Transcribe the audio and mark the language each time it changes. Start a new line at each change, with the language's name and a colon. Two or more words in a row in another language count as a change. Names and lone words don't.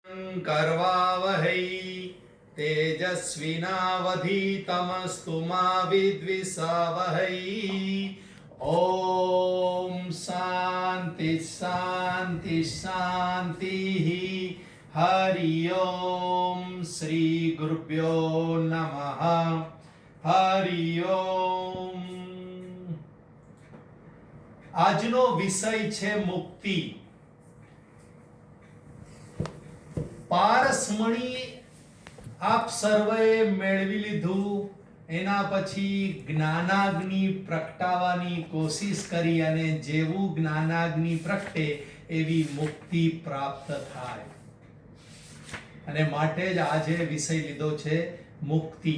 Sanskrit: कर्वावहै तेजस्विनावधीतमस्तु मा विद्विषावहै। ओम शांति शांति शांति। हरि ओम श्री गुरुभ्यो नमः। हरि ओम।
Gujarati: આજનો વિષય છે મુક્તિ। પારસમણી આપ સર્વે મેળવી લીધું, એના પછી જ્ઞાનાગ્નિ પ્રગટાવવાની કોશિશ કરી અને જેવું જ્ઞાનાગ્નિ પ્રગટે એવી મુક્તિ પ્રાપ્ત થાય, અને માટે જ આજે વિષય લીધો છે મુક્તિ।